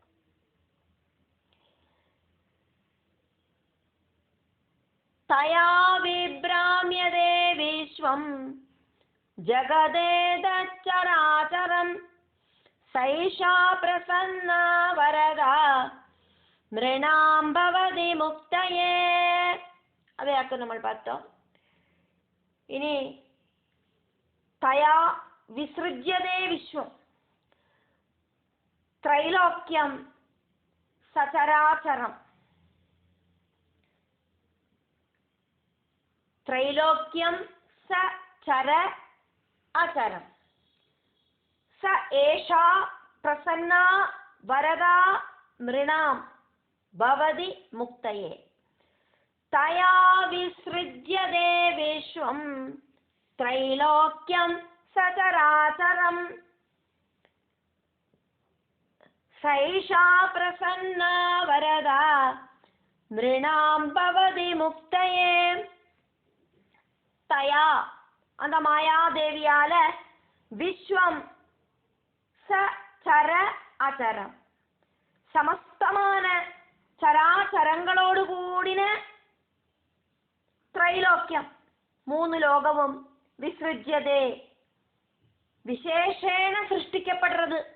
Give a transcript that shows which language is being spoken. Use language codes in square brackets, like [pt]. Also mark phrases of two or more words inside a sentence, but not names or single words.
[sa] तया विभ्राम्यते विश्वं जगदेतच्चराचरम् सैषा प्रसन्ना वरदा नृणां भवति मुक्तये. [ta] அதையாக்கு நம்ம பார்த்தோம். [sa] இனி तया विसृज्यते विश्वं त्रैलोक्यं सचराचरम्. त्रैलोक्यं स चर अचरम स एषा प्रसन्ना वरदा मृणां भवति मुक्तये तया विसृज्यते विश्वं त्रैलोक्यं सचराचरं सैषा प्रसन्ना वरदा मृणां भवति मुक्तये. [ta] தயா அந்த மாயாதேவியால [sa] विश्वं स चर अचरम् [ta] சமஸ்தமான சராச்சரங்களோடு கூடின த்ரைலோக்கியம் மூணு லோகமும் [sa] विसृज्यते विशेषेण [ta] சிருஷ்டிக்கப்படுறது.